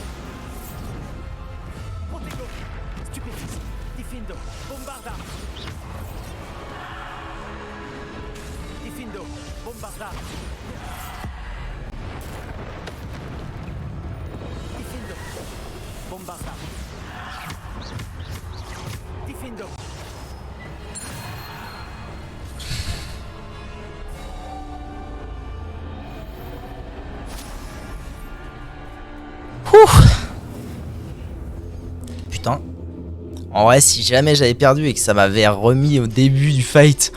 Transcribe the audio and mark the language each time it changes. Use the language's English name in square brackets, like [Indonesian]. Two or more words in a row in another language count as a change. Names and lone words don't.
[French] Protego. Stupéfix. Diffindo. Bombarda. Diffindo. Bombarda. Diffindo. Bombarda. Diffindo. Putain. En vrai, si jamais j'avais perdu et que ça m'avait remis au début du fight...